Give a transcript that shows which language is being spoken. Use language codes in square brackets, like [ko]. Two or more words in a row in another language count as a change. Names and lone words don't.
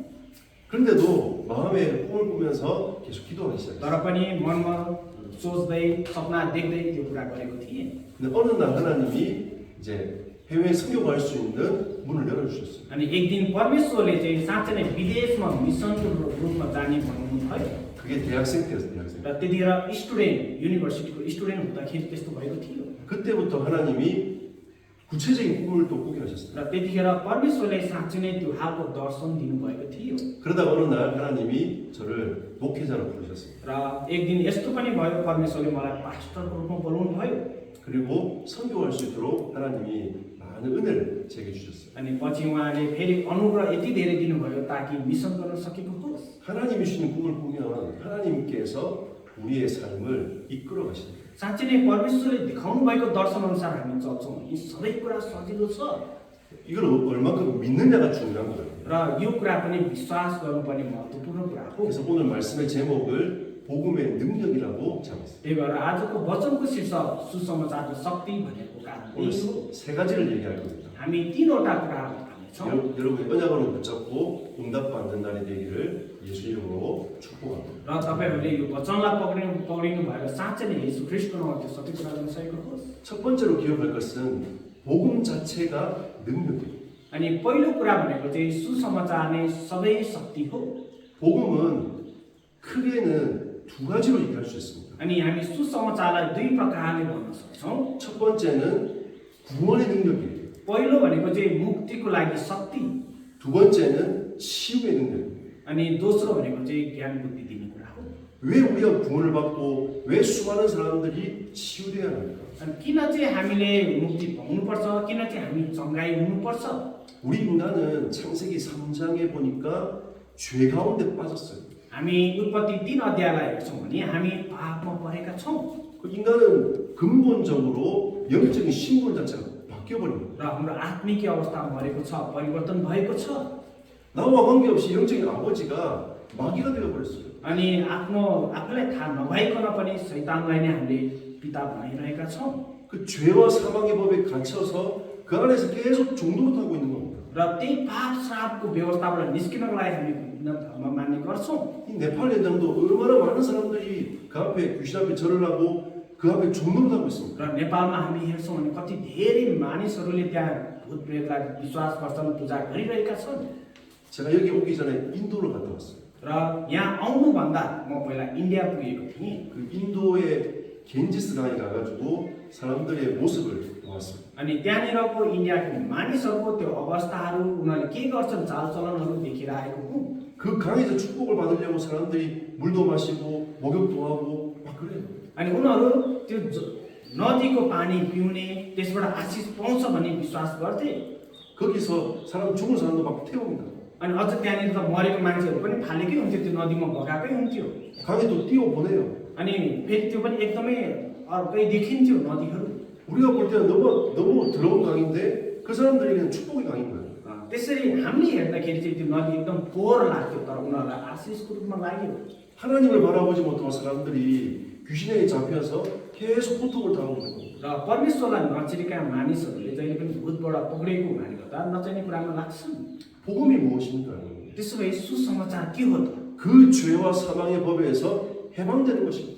[ko] 그런데도 마음에 꿈을 꾸면서 계속 기도하기 시작했어요. [ne] तर पनि मनमा सोच्दै सपना देख्दै त्यो कुरा गरेको थिएँ। [ko] 근데 어느 날 하나님이 이제 해외 선교 갈 수 있는 문을 열어주셨어요. [ne] अनि एक दिन परमेश्वरले चाहिँ साँच्चै नै विदेशमा मिसनको रूपमा जाने भन्नु भयो। [ko] 그게 대학생 때였어요. 대학생. [ne] र त्यतिखेर स्टुडेन्ट, युनिभर्सिटीको स्टुडेन्ट हुँदाखेरि त्यस्तो भएको थियो। [ko] 그때부터 하나님이 구체적인 꿈을 또 꾸게 하셨어요. [ne] र त्यतिखेर परमेश्वरले साँच्चै नै त्यो खालको दर्शन दिनुभएको थियो। [ko] 그러다 어느 날 하나님이 저를 목회자로 부르셨어요. [ne] र एक दिन यस्तो पनि भयो, परमेश्वरले मलाई पास्टरको रूपमा बोलाउनु भयो। [ko] 그리고 선교할 수 있도록 하나님이 많은 은혜를 제게 주셨어요. [ne] अनि पछि उहाँले फेरि अनुग्रह यति धेरै दिनुभयो ताकि मिसन गर्न सकेको होस्। [ko] 하나님이 주신 꿈을 보면 하나님께서 우리의 삶을 이끌어 가십니다. [ne] साँच्चै नै परमेश्वरले देखाउनु भएको दर्शन अनुसार हामी चल्छौँ। यी सबै कुरा सजिलो छ [ko] 이걸 얼마큼 믿느냐가 중요한 거예요. [ne] र यो कुरा पनि विश्वास गर्नुपर्ने महत्त्वपूर्ण कुरा हो। [ko] 그래서 오늘 말씀의 제목을 복음의 능력이라고 잡았어요. [ne] त्यही भएर आजको वचनको शीर्षक सुसमाचारको शक्ति भनेको कारण [ko] 오늘 [ne] यही हो। [ko] 세 가지를 얘기할 겁니다. [ne] हामी तीनवटा कुराहरू हाल्नेछौँ। [ko] 여러분의 언약으로 붙잡고 응답받는 날이 되기를 예수 이름으로 축복합니다. [ne] र तपाईँहरूले यो वचनलाई पक्रिनु भएर साँच्चै नै येशू ख्रीष्टको नाममा त्यो सबै कुरा गर्न सकेको होस्। [ko] 첫 번째로 기억할 것은 복음 자체가 능력이에요. [ne] अनि पहिलो कुरा भनेको चाहिँ सुसमाचार नै सबै शक्ति हो। [ko] 복음은 크게는 두 가지로 얘기할 수 있습니다. [ne] अनि हामी सुसमाचारलाई दुई प्रकारले भन्न सक्छौँ। [ko] 첫 번째는 구원의 능력이에요. [ne] पहिलो भनेको चाहिँ मुक्तिको लागि शक्ति, [ko] 두 번째는 치유의 능력이에요. [ne] अनि दोस्रो भनेको चाहिँ ज्ञान बुद्धि दिने कुरा हो। [ko] 왜 우리가 구원을 받고 왜 수많은 사람들이 치유돼야 합니까? [ne] अनि किन चाहिँ हामीले मुक्ति पाउनुपर्छ, किन चाहिँ हामी चङ्गाई हुनुपर्छ? [ko] 우리 인간은 창세기 3장에 보니까 죄 가운데 빠졌어요. [ne] हामी उत्पत्ति 3 अध्यायलाई हेर्छौँ भने हामी पापमा परेका छौँ [ko] 그 인간은 근본적으로 영적인 신분 자체가 바뀌어버립니다. [ne] र हाम्रो आत्मिक अवस्था मरेको छ, परिवर्तन भएको छ। [ko] 나와 관계없이 영적인 아버지가 마귀가 되어버렸어요. [ne] अनि आफूलाई थाहा नभइकन पनि शैतानलाई नै हामीले पिता बनाइरहेका छौँ [ko] 그 죄와 사망의 법에 갇혀서 그 안에서 계속 종노릇 하고 있는 겁니다. [ne] र त्यही पाप श्रापको व्यवस्थाबाट निस्किनको लागि हामी विभिन्न धर्म मान्ने गर्छौँ। [ko] 이 네팔 현장도 얼마나 많은 사람들이 그 앞에 귀신 앞에 절을 하고 그 앞에 종노릇 하고 있습니다. [ne] र नेपालमा हामी हेर्छौँ भने कति धेरै मानिसहरूले त्यहाँ भूत प्रेतलाई विश्वास गर्छन्, पूजा गरिरहेका छन्। [ko] 제가 여기 오기 전에 인도를 갔다 왔어요. [ne] र यहाँ आउनुभन्दा म पहिला इन्डिया पुगेको थिएँ। [ko] 그 인도의 겐지스강에 가가지고 사람들의 모습을 보았어요. [ne] अनि त्यहाँनिरको इन्डियाको मानिसहरूको त्यो अवस्थाहरू, उनीहरूले के गर्छन्, चालचलनहरू देखेर आएको हुँ। [ko] 그 강에서 축복을 받으려고 사람들이 물도 마시고 목욕도 하고 막 그래요. [ne] अनि उनीहरू त्यो नदीको पानी पिउने, त्यसबाट आशिष पाउँछ भन्ने विश्वास गर्थे। [ko] 거기서 사람 죽은 사람도 막 태웁니다. [ne] अनि अझ त्यहाँनिर त मरेको मान्छेहरू पनि फालेकै हुन्थ्यो, त्यो नदीमा भगाएकै हुन्थ्यो। [ko] 강에 또 띄워 보내요. [ne] अनि फेरि त्यो पनि एकदमै अर्कै देखिन्थ्यो नदीहरू। [ko] 우리가 볼 때는 너무 더러운 강인데 그 사람들에게는 축복의 강인 거예요. [ne] त्यसरी हामीले हेर्दाखेरि चाहिँ त्यो नदी एकदम फोहोर लाग्थ्यो, तर उनीहरूलाई आशिषको रूपमा लाग्यो। [ko] 하나님을 바라보지 못하는 사람들이 귀신에 잡혀서 계속 고통을 당하고 있는 거예요. [ne] र परमेश्वरलाई नचिरेका मानिसहरूले जहिले पनि भूतबाट पक्रिएको हुनाले गर्दा नचाहिने कुरामा लाग्छन्। [ko] 복음이 무엇입니까? [ne] त्यसो भए सुसमाचार के हो त? [ko] 그 죄와 사망의 법에서 해방되는 것입니다.